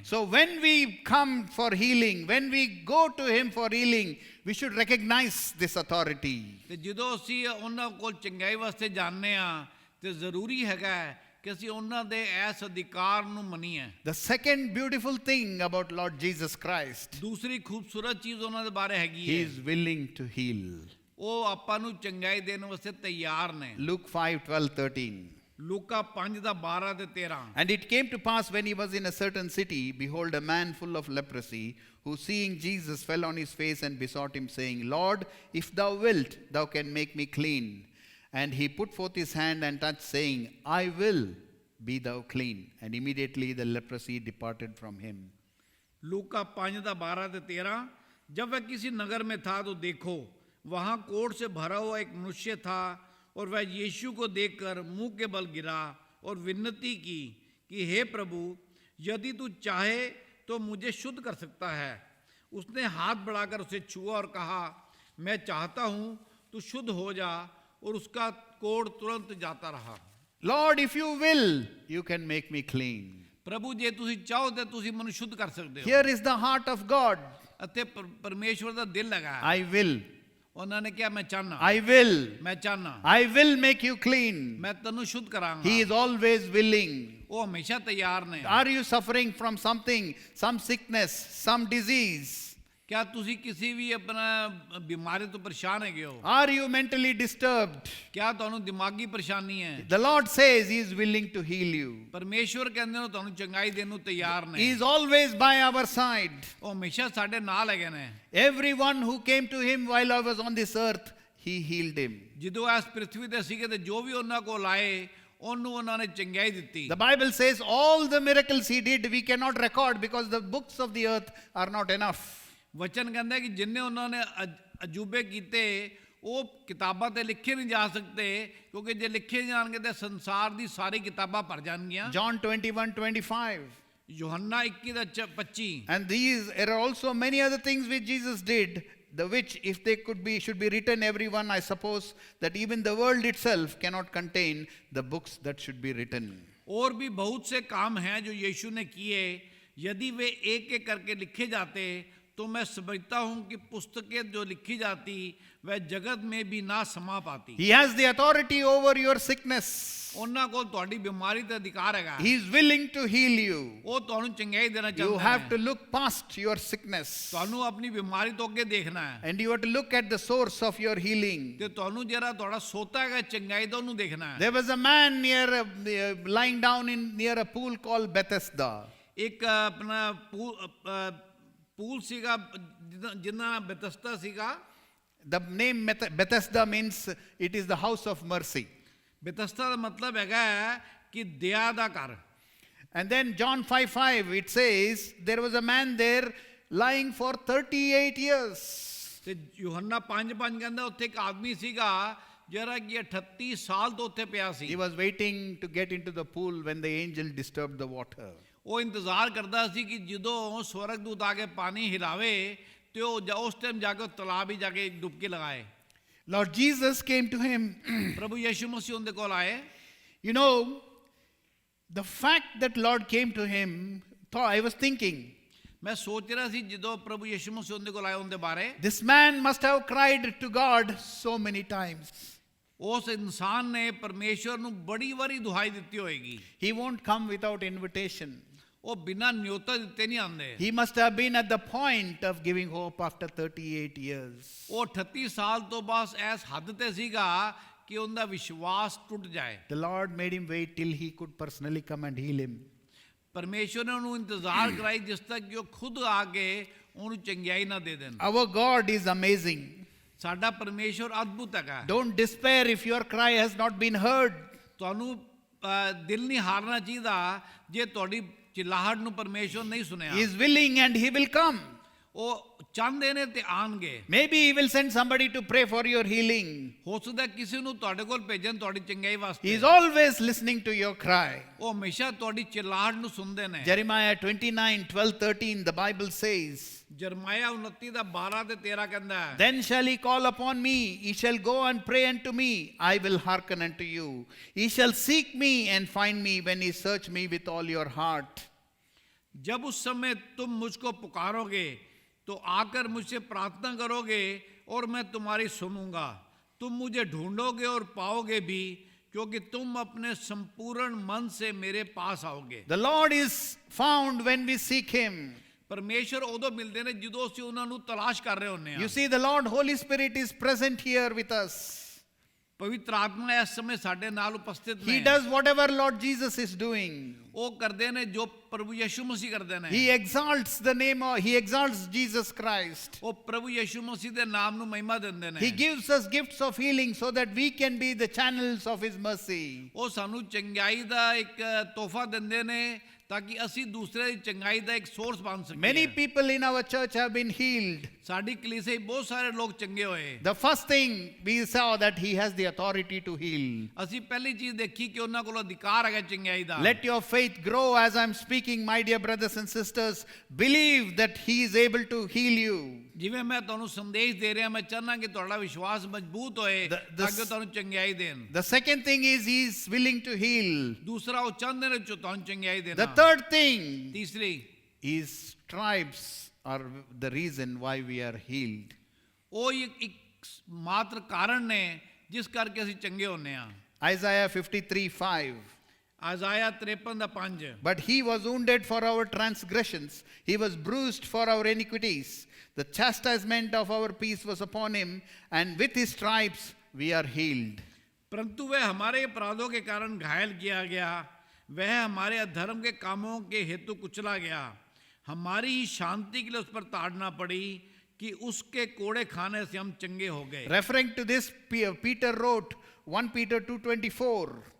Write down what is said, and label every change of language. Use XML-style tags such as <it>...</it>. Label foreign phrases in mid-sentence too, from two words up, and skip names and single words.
<en>So when we come for healing, when we go to Him for healing, we should recognize this authority.</en> <pa>ਤੇ ਜਦੋਂ ਅਸੀਂ ਉਹਨਾਂ ਕੋਲ ਚੰਗਾਈ ਵਾਸਤੇ ਜਾਂਦੇ ਆ ਤੇ ਜ਼ਰੂਰੀ ਹੈਗਾ ਕਿ ਅਸੀਂ ਉਹਨਾਂ ਦੇ ਇਸ ਅਧਿਕਾਰ ਨੂੰ ਮੰਨੀਏ।</pa> <en>The second beautiful thing about Lord Jesus Christ,</en> <pa>ਦੂਸਰੀ ਖੂਬਸੂਰਤ ਚੀਜ਼ ਉਹਨਾਂ ਦੇ ਬਾਰੇ ਹੈਗੀ</pa> <en>He</en> <pa>ਹੈ,</pa> <en>is willing to heal.</en> <pa>ਉਹ ਆਪਾਂ ਨੂੰ ਚੰਗਾਈ ਦੇਣ ਵਾਸਤੇ ਤਿਆਰ ਨੇ।</pa> <en>Luke 5:12-13.</en> <pa>ਲੂਕਾ 5 ਦਾ 12 ਤੇ 13।</pa> <en>And it came to pass when he was in a certain city, behold, a man full of leprosy, who seeing Jesus fell on his face and besought him, saying, Lord, if thou wilt, thou can make me clean. And he put forth his hand and touched, saying, I will, be thou clean. And immediately the leprosy departed from him.</en> <pa>लूका 5 ਦਾ 12 ਤੇ 13।</pa> <hi>जब वह किसी नगर में था तो देखो वहाँ कोढ़ से भरा हुआ एक मनुष्य था, और वह यीशु को देखकर मुंह के बल गिरा और विनती की कि हे प्रभु, यदि तू चाहे तो मुझे शुद्ध कर सकता है। उसने हाथ बढ़ाकर उसे छुआ और कहा, मैं चाहता हूं तू शुद्ध हो जा, और उसका कोढ़ तुरंत जाता रहा।</hi> <en>Lord, if you will, you can make me clean.</en> <pa>ਪ੍ਰਭੂ ਜੇ ਤੁਸੀਂ ਚਾਹੋ ਤੇ ਤੁਸੀਂ ਮੈਨੂੰ ਸ਼ੁੱਧ ਕਰ ਸਕਦੇ ਹੋ।</pa> <en>Here is the heart of God.</en> <pa>ਅਤੇ ਪਰਮੇਸ਼ਵਰ ਦਾ ਦਿਲ ਲਗਾ।</pa> <en>I will.</en> <pa>ਉਹਨਾਂ ਨੇ ਕਿਹਾ ਮੈਂ ਚਾਹਨਾ,</pa> <en>I will.</en> <pa>ਮੈਂ ਚਾਹਨਾ,</pa> <en>I will make you clean.</en> <pa>ਮੈਂ ਤੈਨੂੰ ਸ਼ੁੱਧ ਕਰਾਂਗਾ।</pa> <en>He is always willing.</en> <pa>ਉਹ ਹਮੇਸ਼ਾ ਤਿਆਰ ਨੇ।</pa> <en>Are you suffering from something, some sickness, some disease?</en> <pa>ਕਿਆ ਤੁਸੀਂ ਕਿਸੇ ਵੀ ਆਪਣਾ ਬਿਮਾਰੀ ਤੋਂ ਪਰੇਸ਼ਾਨ ਹੈਗੇ ਹੋ?</pa> <en>Are you mentally disturbed?</en> <pa>ਕਿਆ ਤੁਹਾਨੂੰ ਦਿਮਾਗੀ ਪਰੇਸ਼ਾਨੀ ਹੈ?</pa> <en>The Lord says He is willing to heal you.</en> <pa>ਪਰਮੇਸ਼ਵਰ ਕਹਿੰਦੇ ਨੇ ਤੁਹਾਨੂੰ ਚੰਗਾਈ ਦੇਣ ਨੂੰ ਤਿਆਰ</pa> <en>He</en> <pa>ਨੇ।</pa> <en>is always by our side.</en> <pa>ਉਹ ਹਮੇਸ਼ਾ ਸਾਡੇ ਨਾਲ ਹੈਗੇ ਨੇ।</pa> <en>Everyone who came to Him while I was on this earth, He healed him.</en> <pa>ਜਦੋਂ ਇਸ ਪ੍ਰithvi ਤੇ ਸੀਗੇ ਤੇ ਜੋ ਵੀ ਉਹਨਾਂ ਕੋਲ ਆਏ ਉਹਨੂੰ ਉਹਨਾਂ ਨੇ ਚੰਗਾਈ ਦਿੱਤੀ।</pa> <en>The Bible says all the miracles He did, we cannot record because the books of the earth are not enough.</en> <pa>ਵਚਨ ਕਹਿੰਦਾ ਕਿ ਜਿੰਨੇ ਉਹਨਾਂ ਨੇ ਅਜੂਬੇ ਕੀਤੇ ਉਹ ਕਿਤਾਬਾਂ ਤੇ ਲਿਖੇ ਨਹੀਂ ਜਾ ਸਕਦੇ, ਕਿਉਂਕਿ ਜੇ ਲਿਖੇ ਜਾਣਗੇ ਤੇ ਸੰਸਾਰ ਦੀ ਸਾਰੀ ਕਿਤਾਬਾਂ ਭਰ ਜਾਣਗੀਆਂ।</pa> <en>John 21:25.</en> <pa>ਯੋਹੰਨਾ 21:25।</pa> <en>And there are also many other things which Jesus did, the which if they should be written everyone, I suppose that even the world itself cannot contain the books that should be written.</en> <hi>और भी बहुत से काम हैं जो यीशु ने किए, यदि वे एक एक करके लिखे जाते तो मैं समझता हूं कि पुस्तकें जो लिखी जाती वह जगत में भी ना समा पाती।</hi> <en>He has the authority over your sickness.</en> <pa>ਉਹਨਾਂ ਕੋਲ ਤੁਹਾਡੀ ਬਿਮਾਰੀ ਤੇ ਅਧਿਕਾਰ ਹੈਗਾ।</pa> <en>He is willing to heal you.</en> <pa>ਉਹ ਤੁਹਾਨੂੰ ਚੰਗਾਈ ਦੇਣਾ ਚਾਹੁੰਦਾ ਹੈ।</pa> <en>You have to look past your sickness.</en> <pa>ਤੁਹਾਨੂੰ ਆਪਣੀ ਬਿਮਾਰੀ ਤੋਂ ਅੱਗੇ ਦੇਖਣਾ ਹੈ।</pa> <en>And you have to look at the source of your healing.</en> <pa>ਤੇ ਤੁਹਾਨੂੰ ਜਿਹੜਾ ਤੁਹਾਡਾ ਸੋਤਾ ਹੈਗਾ ਚੰਗਾਈ ਦਾ ਉਹਨੂੰ ਦੇਖਣਾ ਹੈ।</pa> <en>There was a man lying down near a pool called Bethesda.</en> <pa>ਇੱਕ ਆਪਣਾ ਪੂਲ ਸੀਗਾ ਜਿੰਨਾ ਬੈਤਸਦਾ ਸੀਗਾ।</pa> <en>The name Bethesda means it is the house of mercy.</en> <pa>ਬੈਤਸਦਾ ਦਾ ਮਤਲਬ ਹੈਗਾ ਕਿ ਦਇਆ ਦਾ ਘਰ।</pa> <en>And then John 5:5 it says there was a man there lying for 38 years.</en> <pa>ਤੇ ਯੋਹੰਨਾ 5:5 ਕਹਿੰਦਾ ਉੱਥੇ ਇੱਕ ਆਦਮੀ ਸੀਗਾ ਜਿਹੜਾ ਕਿ 38 ਸਾਲ ਤੋਂ ਉੱਥੇ ਪਿਆ ਸੀ।</pa> <en>He was waiting to get into the pool when the angel disturbed the water.</en> <pa>ਉਹ ਇੰਤਜ਼ਾਰ ਕਰਦਾ ਸੀ ਕਿ ਜਦੋਂ ਸਵਰਗਦੂਤ ਆ ਕੇ ਪਾਣੀ ਹਿਲਾਵੇ ਤੇ ਉਹ ਉਸ ਟਾਈਮ ਜਾ ਕੇ ਤਲਾਬ ਵਿੱਚ ਜਾ ਕੇ ਡੁਬਕੀ ਲਗਾਏ।</pa> <en>Lord Jesus came to him.</en> <pa>ਪ੍ਰਭੂ ਯਿਸੂ ਮਸੀਹ ਉਹਦੇ ਕੋਲ ਆਏ।</pa> <en>You know, the fact that Lord came to him, I was thinking,</en> <pa>ਮੈਂ ਸੋਚ ਰਿਹਾ ਸੀ ਜਦੋਂ ਪ੍ਰਭੂ ਯਿਸੂ ਮਸੀਹ ਉਹਦੇ ਕੋਲ ਆਏ ਉਹਦੇ ਬਾਰੇ।</pa> <en>this man must have cried to God so many times.</en> <pa>ਉਸ ਇਨਸਾਨ ਨੇ ਪਰਮੇਸ਼ਵਰ ਨੂੰ ਬੜੀ ਵਾਰੀ ਦੁਹਾਈ ਦਿੱਤੀ ਹੋਏਗੀ।</pa> <en>He won't come without invitation.</en> <pa>ਉਹ ਬਿਨਾਂ ਨਿਯੋਤਾ ਦਿੱਤੇ ਨਹੀਂ ਆਉਂਦੇ।</pa> <en>He must have been at the point of giving hope after 38 years.</en> <pa>ਉਹ 38 ਸਾਲ ਤੋਂ ਬਾਅਦ ਇਸ ਹੱਦ ਤੇ ਸੀਗਾ ਕਿ ਉਹਦਾ ਵਿਸ਼ਵਾਸ ਟੁੱਟ ਜਾਏ।</pa> <en>The Lord made him wait till he could personally come and heal him.</en> <pa>ਪਰਮੇਸ਼ਵਰ ਨੇ ਉਹਨੂੰ ਇੰਤਜ਼ਾਰ ਕਰਾਈ ਜਿਸ ਤੱਕ ਕਿ ਉਹ ਖੁਦ ਆ ਕੇ ਉਹਨੂੰ ਚੰਗਿਆਈ ਨਾ ਦੇ ਦੇਣ।</pa> <en>Our God is amazing.</en> <pa>ਸਾਡਾ ਪਰਮੇਸ਼ਵਰ ਅਦਭੁਤ ਹੈਗਾ।</pa> <en>Don't despair if your cry has not been heard.</en> <pa>ਤੁਹਾਨੂੰ ਦਿਲ ਨਹੀਂ ਹਾਰਨਾ ਚਾਹੀਦਾ ਜੇ ਤੁਹਾਡੀ ਚਿਲਾਹਟ ਨੂੰ ਪਰਮੇਸ਼ਵਰ ਨਹੀਂ ਸੁਣਿਆ।</pa> <en>He is willing and he will come.</en> <pa>ਉਹ ਚਾਹੁੰਦੇ ਨੇ ਤੇ ਆਣਗੇ।</pa> <en>Maybe he will send somebody to pray for your healing.</en> <pa>ਹੋ ਸਕਦਾ ਕਿਸੇ ਨੂੰ ਤੁਹਾਡੇ ਕੋਲ ਭੇਜਣ ਤੁਹਾਡੀ ਚੰਗਾਈ ਵਾਸਤੇ।</pa> <en>He is always listening to your cry.</en> <pa>ਉਹ ਹਮੇਸ਼ਾ ਤੁਹਾਡੀ ਚਿਲਾਹਟ ਨੂੰ ਸੁਣਦੇ ਨੇ।</pa> <en>Jeremiah 29:12-13 the Bible says,</en> <pa>ਜਰਮਾਇਆ 29 ਦਾ 12 ਤੇ 13 ਕਹਿੰਦਾ ਹੈ।</pa> <en>Then shall he call upon me, he shall go and pray unto me, I will hearken unto you. He shall seek me and find me when he search me with all your heart.</en> <hi>जब उस समय तुम मुझको पुकारोगे तो आकर मुझसे प्रार्थना करोगे और मैं तुम्हारी सुनूंगा। तुम मुझे ढूंढोगे और पाओगे भी क्योंकि तुम अपने संपूर्ण मन से मेरे पास आओगे।</hi> <en>The Lord is found when we seek him.</en> <pa>ਪਰਮੇਸ਼ਰ ਉਦੋਂ ਮਿਲਦੇ ਨੇ ਜਦੋਂ ਅਸੀਂ ਉਹਨਾਂ ਨੂੰ ਤਲਾਸ਼ ਕਰ ਰਹੇ ਹੁੰਦੇ ਹਾਂ।</pa> <en>You see, the Lord Holy Spirit is present here with us.</en> <pa>ਪਵਿੱਤਰ ਆਤਮਾ ਇਸ ਸਮੇਂ ਸਾਡੇ ਨਾਲ ਉਪਸਥਿਤ ਨੇ।</pa> <en>He does whatever Lord Jesus is doing.</en> <pa>ਉਹ ਕਰਦੇ ਨੇ ਜੋ ਪ੍ਰਭੂ ਯਿਸੂ ਮਸੀਹ ਕਰਦੇ ਨੇ।</pa> <en>He exalts he exalts Jesus Christ.</en> <pa>ਉਹ ਪ੍ਰਭੂ ਯਿਸੂ ਮਸੀਹ ਦੇ ਨਾਮ ਨੂੰ ਮਹਿਮਾ ਦਿੰਦੇ ਨੇ।</pa> <en>He gives us gifts of healing so that we can be the channels of his mercy.</en> <pa>ਉਹ ਸਾਨੂੰ ਚੰਗਾਈ ਦਾ ਇੱਕ ਤੋਹਫਾ ਦਿੰਦੇ ਨੇ ਤਾਂ ਕਿ ਅਸੀਂ ਦੂਸਰੇ ਦੀ ਚੰਗਾਈ ਦਾ ਇੱਕ ਸੋਰਸ ਬਣ ਸਕੀਏ।</pa> <en>Many people in our church have been healed.</en> <pa>ਸਾਡੀ ਕਲੀਸਿਆ ਵਿੱਚ ਬਹੁਤ ਸਾਰੇ ਲੋਕ ਚੰਗੇ ਹੋਏ।</pa> <en>The first thing we saw that he has the authority to heal.</en> <pa>ਅਸੀਂ ਪਹਿਲੀ ਚੀਜ਼ ਦੇਖੀ ਕਿ ਉਹਨਾਂ ਕੋਲ ਅਧਿਕਾਰ ਹੈਗਾ ਚੰਗਾਈ ਦਾ।</pa> <en>Let your faith grow as I'm speaking. speaking, my dear brothers and sisters, believe that He is able to heal you.</en> <pa>ਜਿਵੇਂ ਮੈਂ ਤੁਹਾਨੂੰ ਸੰਦੇਸ਼ ਦੇ ਰਿਹਾ, ਮੈਂ ਚਾਹਨਾ ਕਿ ਤੁਹਾਡਾ ਵਿਸ਼ਵਾਸ ਮਜ਼ਬੂਤ ਹੋਏ</pa> <en>The-</en> <pa>ਤਾਂ ਕਿ ਉਹ ਤੁਹਾਨੂੰ ਚੰਗਿਆਈ ਦੇਣ।</pa> <en>The second thing is He is willing to heal.</en> <pa>ਦੂਸਰਾ, ਉਹ ਚਾਹੁੰਦੇ ਨੇ ਤੁਹਾਨੂੰ ਚੰਗਿਆਈ</pa> <en>The</en> <pa>ਦੇਣਾ।</pa> <en>third thing,</en> <pa>ਤੀਸਰੀ,</pa> <en>His stripes are the reason why we are healed.</en> <pa>ਉਹ ਇੱਕ ਮਾਤਰ ਕਾਰਨ ਨੇ ਜਿਸ ਕਰਕੇ ਅਸੀਂ ਚੰਗੇ ਹੁੰਨੇ ਆ।</pa> <en>Isaiah 53:5.</en> <pa>ਆਜ਼ਾਇਆ 53 ਦਾ 5।</pa> <en>But He was wounded for our transgressions, He was bruised for our iniquities. The chastisement of our peace was upon Him, and with His stripes we are healed.</en> <hi>परंतु वह हमारे अपराधों के कारण घायल किया गया, वह हमारे अधर्म के कामों के हेतु कुचला गया। हमारी ही शांति के लिए उस पर ताड़ना पड़ी कि उसके कोड़े खाने से हम चंगे हो गए।</hi> <en>Referring to this, Peter wrote 1 Peter 2:24,</en>